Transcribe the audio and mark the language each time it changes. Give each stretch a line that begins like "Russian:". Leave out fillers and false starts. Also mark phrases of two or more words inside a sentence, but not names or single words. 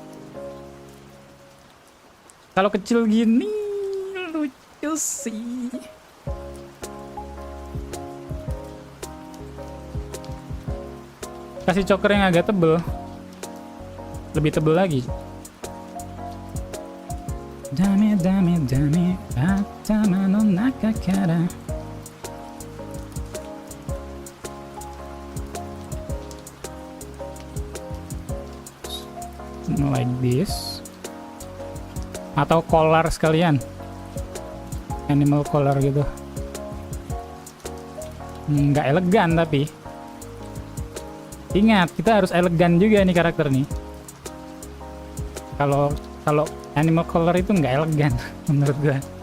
Indonesian: Kalau kecil gini lucu sih. Kasih choker yang agak tebel. Lebih tebel lagi.
Japanese: ダメダメダメ頭の中から.
English: Like this.
Indonesian: Atau collar sekalian.
English: Animal collar
Indonesian: gitu. Nggak elegan tapi. Ingat, kita harus elegan juga nih karakter nih. Kalau
English: animal collar
Indonesian: itu nggak elegan menurut gue.